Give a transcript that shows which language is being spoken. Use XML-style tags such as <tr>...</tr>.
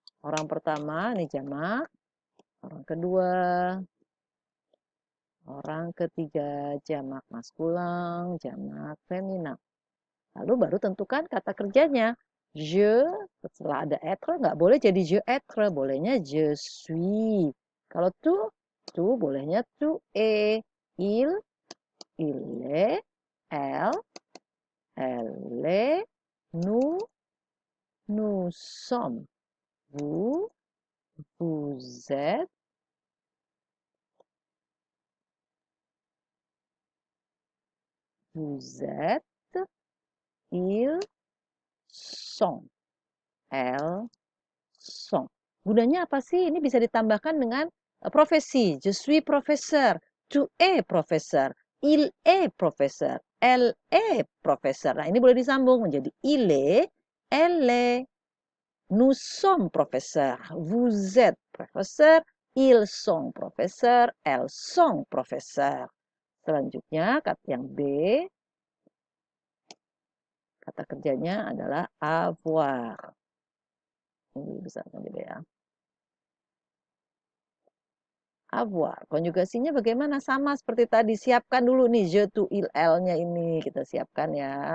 <id>Orang pertama ini jamak, orang kedua, orang ketiga jamak maskulang, jamak feminang. Lalu baru tentukan kata kerjanya. Je, setelah ada être, nggak boleh jadi</id> <fr>je être,</fr> <id>bolehnya</id> <fr>je suis.</fr> <id>Kalau tu bolehnya</id> <fr>tu est. Il est, elle est, nous sommes. Vous, vous êtes, vous êtes, ils sont, elles sont.</fr> <id>Gunanya apa sih? Ini bisa ditambahkan dengan profesi.</id> <fr>Je suis professeur, tu es professeur, il est professeur, elle est professeur.</fr> <id>Nah, ini boleh disambung menjadi</id> <fr>il est, elle est, nous sommes professeurs, vous êtes professeur, ils sont professeurs, elles sont professeurs.</fr> <id>Selanjutnya, kata yang B, kata kerjanya adalah avoir. Ini bisa juga ya. Avoir. Konjugasinya bagaimana? Sama seperti tadi. Siapkan dulu nih je, tu, il, elle-nya ini. Kita siapkan ya.</id>